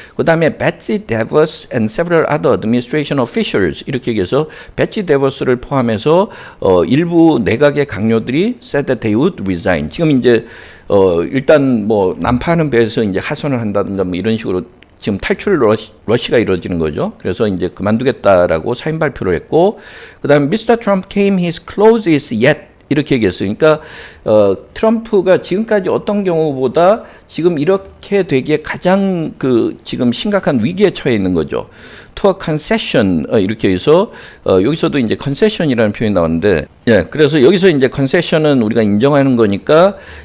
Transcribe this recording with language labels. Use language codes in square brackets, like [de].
[ko] 그 다음에 [en] Betsy DeVos and several other administration officials [ko] 이렇게 얘기해서 Betsy DeVos를 포함해서 일부 내각의 강요들이 [en] said that they would resign. [ko] 지금 이제 일단 뭐 난파하는 배에서 이제 하선을 한다든가 뭐 이런 식으로 지금 탈출 러시가 이루어지는 거죠. 그래서 이제 그만두겠다라고 사인 발표를 했고, 그다음에 Mr. [en] Trump came his closest yet [ko] 이렇게 얘기했어요. 그러니까 트럼프가 지금까지 어떤 경우보다 지금 이렇게 되기에 가장 지금 심각한 위기에 처해 있는 거죠. [en] To a concession [ko] 이렇게 해서 여기서도 이제 concession이라는 표현이 나오는데, 예, 그래서 여기서 이제 concession은 우리가 인정하는 거니까